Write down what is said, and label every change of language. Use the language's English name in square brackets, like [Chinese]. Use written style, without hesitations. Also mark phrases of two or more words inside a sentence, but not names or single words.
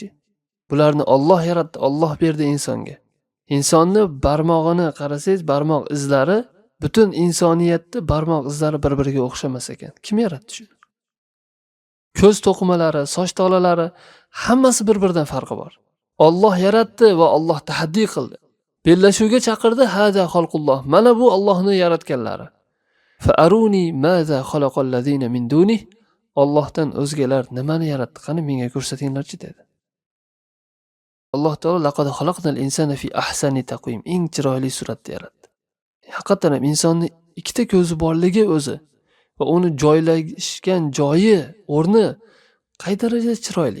[Uzbek] Bularni Alloh yaratdi, Alloh berdi insonga. Insonni barmog'ini qarasangiz, barmoq izlari butun insoniyatni barmoq izlari bir-biriga o'xshamas ekan. Kim yaratdi shuni? Ko'z to'qimalari, soch tolalari hammasi bir-biridan farqi bor. Alloh yaratdi va Alloh tahaddiy qildi. Bellashuvga chaqirdi, [Arabic] هذا خلق الله. [Uzbek] Mana bu Allohning yaratganlari. [Arabic] فأروني ماذا خلق الذين من دونه. [Uzbek] Allohdan o'zgalar nimani yaratdi? Qani menga ko'rsatinglarchi dedi. [Arabic] الله تعالى لقد خلقنا الإنسان في أحسن تقويم. [Uzbek] Eng chiroyli suratda yaratdi. Haqiqatan ham insonning ikkita ko'zi borligi o'zi va uni joylashgan joyi, o'rni qay darajada chiroyli.